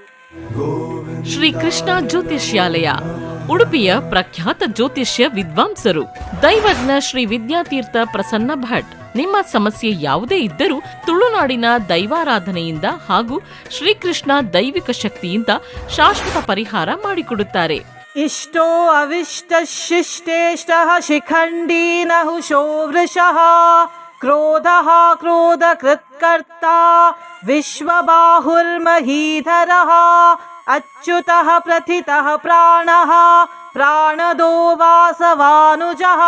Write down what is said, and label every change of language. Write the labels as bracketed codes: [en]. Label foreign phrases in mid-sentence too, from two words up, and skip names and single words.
[kn] ಶ್ರೀ ಕೃಷ್ಣ ಜ್ಯೋತಿಷ್ಯಾಲಯ, ಉಡುಪಿಯ ಪ್ರಖ್ಯಾತ ಜ್ಯೋತಿಷ್ಯ ವಿದ್ವಾಂಸರು, ದೈವಜ್ಞ ಶ್ರೀ ವಿದ್ಯಾತೀರ್ಥ ಪ್ರಸನ್ನ ಭಟ್. ನಿಮ್ಮ ಸಮಸ್ಯೆ ಯಾವುದೇ ಇದ್ದರೂ ತುಳುನಾಡಿನ ದೈವಾರಾಧನೆಯಿಂದ ಹಾಗೂ ಶ್ರೀಕೃಷ್ಣ ದೈವಿಕ ಶಕ್ತಿಯಿಂದ ಶಾಶ್ವತ ಪರಿಹಾರ ಮಾಡಿಕೊಡುತ್ತಾರೆ. [sa] ಇಷ್ಟೋ ಅವಿಷ್ಟ ಶಿಷ್ಟೇಷ್ಟ ಶಿಖಂಡಿ ನಹುಷೋ ವೃಷಃ ಕ್ರೋಧಃ ಕ್ರೋಧ ಕೃತ್ಕರ್ತ ವಿಶ್ವಬಾಹುರ್ಮಹೀಧರಃ ಅಚ್ಯುತಃ ಪ್ರಥಿತಃ ಪ್ರಾಣಃ ಪ್ರಾಣದೋ ವಾಸವಾನುಜಃ.